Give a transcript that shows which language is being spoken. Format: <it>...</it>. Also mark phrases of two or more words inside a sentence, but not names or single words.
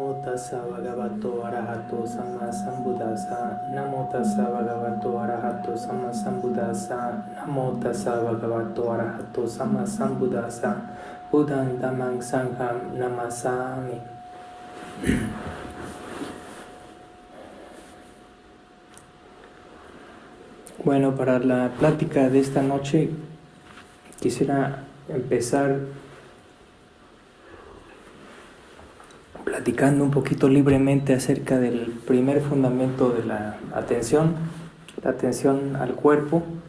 <pi>tassa bhagavato arahato samma sambuddhassa. Namo tassa bhagavato arahato samma sambuddhassa. Namo tassa bhagavato arahato samma sambuddhassa. Buddham dhammam sangham namasami.</pi> <es>Bueno, para la plática de esta noche quisiera empezar platicando un poquito libremente acerca del primer fundamento de la atención al cuerpo.</es>